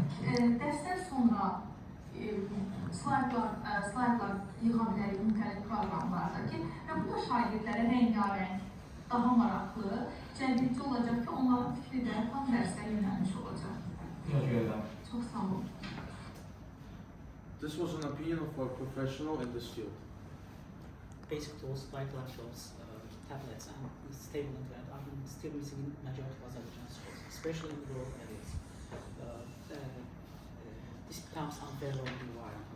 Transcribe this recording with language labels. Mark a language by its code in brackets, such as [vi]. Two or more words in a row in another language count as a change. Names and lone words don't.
[az] Dərsdən sonra slaydlar yığa bilərik müxtəlif proqramlardakı və bu da şagirdlərə rəngarəng, daha maraqlı, cəlbedici olacaq ki, onların fikri də tam dərsə yönəlmiş olacaq. Çox sağ olun. [en] This was an opinion of a professional in this field. Basic tools like laptops, tablets, and stable internet are still missing in majority of Azerbaijan schools, especially in rural areas. This becomes unfair learning environment.